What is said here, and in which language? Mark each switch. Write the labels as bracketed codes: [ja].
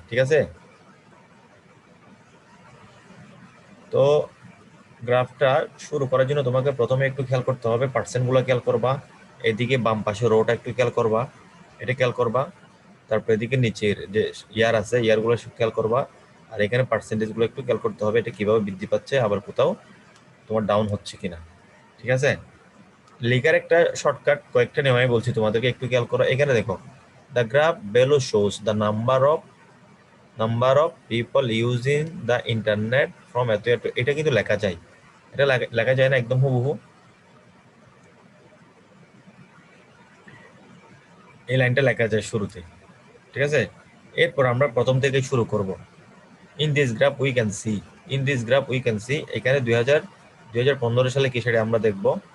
[bn] ঠিক আছে, তো গ্রাফটা শুরু করার জন্য তোমাকে প্রথমে একটু খেয়াল করতে হবে, পার্সেন্টগুলো খেয়াল করবা, এদিকে বাম পাশে রোটা একটু খেয়াল করবা, এটা খেয়াল করবা, তারপর এদিকে নিচের যে ইয়ার আছে ইয়ারগুলো খেয়াল করবা, আর এখানে পার্সেন্টেজগুলো একটু খেয়াল করতে হবে, এটা কিভাবে বৃদ্ধি পাচ্ছে, আবার কোথাও তোমার ডাউন হচ্ছে কিনা। ঠিক আছে, লেখার একটা শর্টকাট কয়েকটা নিয়ম আমি বলছি তোমাদেরকে, একটু খেয়াল করো। [en] এখানে দেখো, the graph below shows the number of people using the internet from [bn] এত এত। এটা কিন্তু লেখা যায়, এটা লেখা যায় না একদম হুবহু। এই লাইনটা লেখা যায় শুরুতে। ঠিক আছে, এরপর আমরা প্রথম থেকে শুরু করব। [en] in this graph we can see, [bn] এখানে 2015 সালে কি সেটা আমরা দেখব।